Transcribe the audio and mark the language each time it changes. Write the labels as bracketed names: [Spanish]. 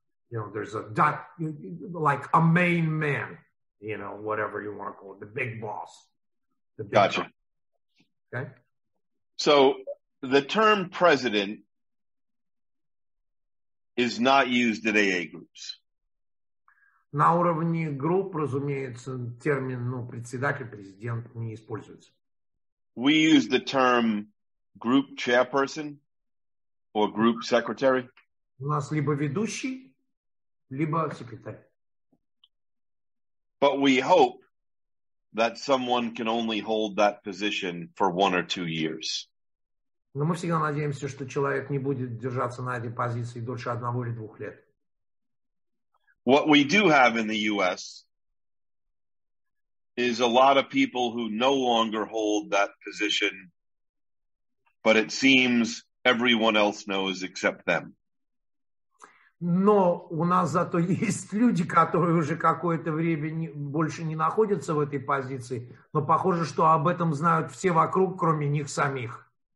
[English] You know, there's like a main man, you know, whatever you want to call it, the big boss. Gotcha. Boss. Okay. So the term president is not used at AA groups. [Russian] На уровне групп, разумеется, термин, председатель, президент не используется. [English] We use the term group chairperson or group secretary. [Russian] У нас либо ведущий, либо секретарь. [English] But we hope that someone can only hold that position for 1 or 2 years. [Russian] Но мы всегда надеемся, что человек не будет держаться на этой позиции дольше 1 или 2 лет. [English] What we do have in the U.S. is a lot of people who no longer hold that position, but it seems everyone else knows except them. [Russian] Но у нас зато есть люди, которые уже какое-то время больше не находятся в этой позиции, но похоже, что об этом знают все вокруг, кроме них самих.